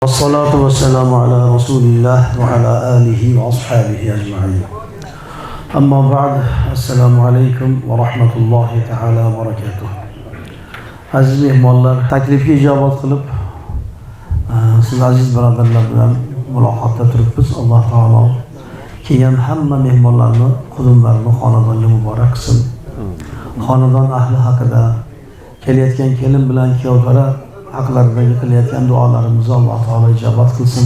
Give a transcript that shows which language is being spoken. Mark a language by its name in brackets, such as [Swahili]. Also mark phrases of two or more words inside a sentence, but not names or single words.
[Arabic] والصلاة والسلام على رسول الله وعلى آله وأصحابه أجمعين. أما بعد السلام عليكم ورحمة الله تعالى وبركاته. [Uzbek] Aziz mehmonlar, taklifga ijobat qilib siz aziz birodarlar bilan muloqotda turibmiz. Alloh taolo kelgan hamma mehmonlarni, qudumlarni xonadonga muborak qilsin. Xonadon ahli haqida kelayotgan kelin bilan kuyovlar haqlaridagi qilayotgan duolarimizni Alloh taolo ijobat qilsin.